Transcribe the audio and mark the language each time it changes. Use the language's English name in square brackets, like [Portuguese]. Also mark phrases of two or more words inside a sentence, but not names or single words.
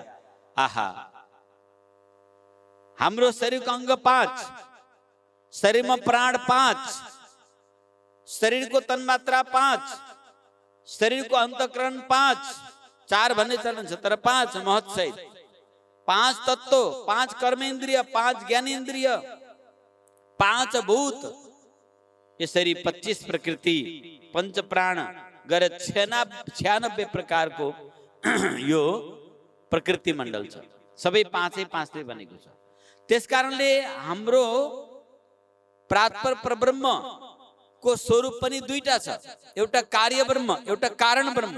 [Nepali] आहा, हाम्रो शरीरको अंग 5, शरीरमा प्राण 5, शरीरको तन्मात्रा 5, शरीरको अन्तःकरण 5, 4 भन्ने चलन छ तर 5 महत सहित पांच तत्व, पांच कर्मेंद्रिय, पांच ज्ञानेन्द्रिय, पांच भूत, यसरी 25 प्रकृति, पंच प्राण गरे 96 प्रकार को यो प्रकृति मण्डल छ। सबै पाँचै पाँचले बनेको छ। त्यस कारणले हाम्रो प्रात्पर परब्रह्म को स्वरूप पनि दुईटा छ, एउटा कार्य ब्रह्म, एउटा कारण ब्रह्म।